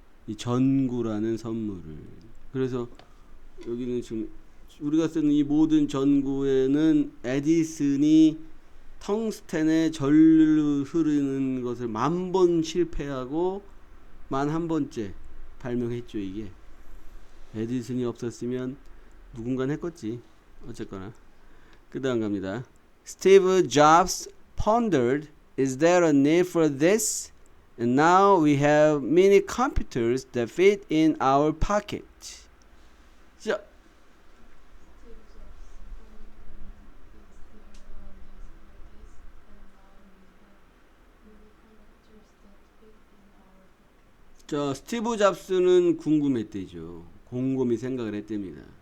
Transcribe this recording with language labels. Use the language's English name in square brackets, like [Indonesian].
[Korean] 이 전구라는 선물을. 그래서 여기는 지금 우리가 쓰는 이 모든 전구에는 에디슨이 텅스텐에 전류 흐르는 것을 10,000번 실패하고 11번째 발명했죠. 이게 에디슨이 없었으면 누군가는 했겠지. 어쨌거나 그 다음 갑니다. [English] Steve Jobs pondered, is there a need for this? And now we have mini computers that fit in our pocket. [Korean] 자, 자, 스티브 잡스는 궁금했대죠. 곰곰이 생각을 했답니다.